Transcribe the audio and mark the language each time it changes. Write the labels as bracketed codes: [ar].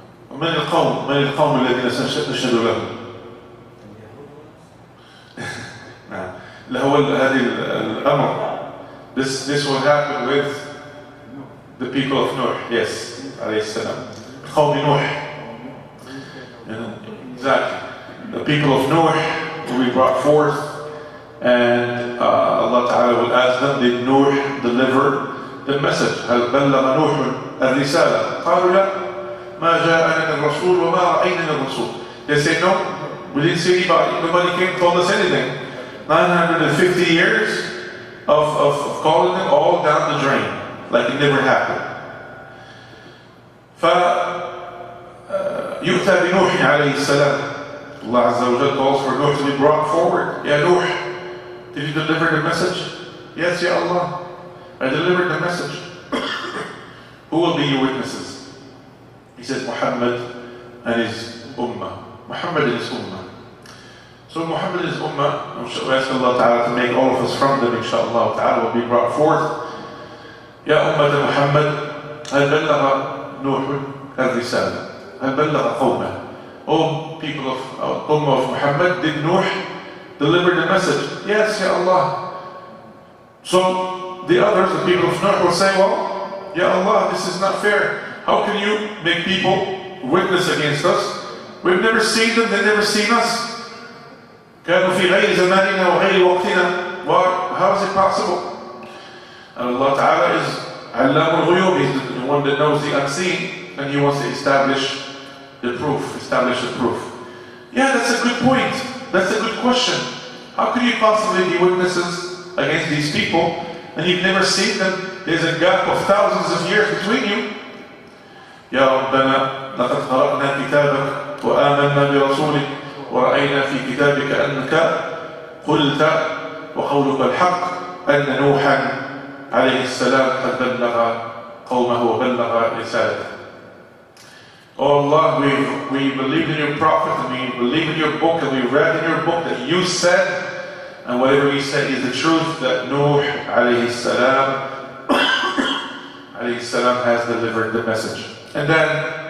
[ar] من القوم الذين سنشهد لهم؟ نعم. هو هذه الأمر. [en] This will happen with the people of Nuh. Yes, [ar] عليه السلام. قوم نوح. [en] Exactly. The people of Nuh will be brought forth, and Allah Ta'ala will ask them, did Nuh deliver the message? [ar] هل بلغ نوح الرسالة؟ قالوا لا. ما جاءنا من الرسول وما رأينا من الرسول. [en] They say no, we didn't see anybody. Nobody came and told us anything. 950 years of calling them all down the drain, like it never happened. [ar] يؤتى بنوح عليه السلام. [en] Allah Azza wa Jalla calls for Nuh to be brought forward. Ya Nuh, did you deliver the message? Yes, Ya Allah, I delivered the message. Who will be your witnesses? He says Muhammad and his ummah. Muhammad and his ummah. So Muhammad and his ummah, we ask Allah Ta'ala to make all of us from them, inshaAllah Ta'ala, will be brought forth. [ar] Ya ummah Muhammad, هل بلغ نوح الرسالة؟ هل بلغ قومه? [en] Oh people of ummah of Muhammad, did Nuh deliver the message? Yes, Ya Allah. So the others, the people of Nuh, will say, well, Ya Allah, this is not fair. How can you make people witness against us? We've never seen them, they've never seen us. [ar] كانوا في غير زماننا وغير وقتنا. [en] How is it possible? And Allah Ta'ala is [ar] علام الغيوب. [en] He's the one that knows the unseen, and He wants to establish the proof. Yeah, that's a good point. That's a good question. How could you possibly be witnesses against these people and you've never seen them? There's a gap of thousands of years between you. [ar] يا ربنا لقد قرأنا كتابك وآمنا برسولك ورأينا في كتابك أنك قلت وقولك الحق أن نوحا عليه السلام قد بلغ قومه وبلغ رسالته. [en] Oh Allah, we believe in your prophet, and we believe in your book, and we read in your book that you said, and whatever you said is the truth, that Nuh alayhi salam has delivered the message. And then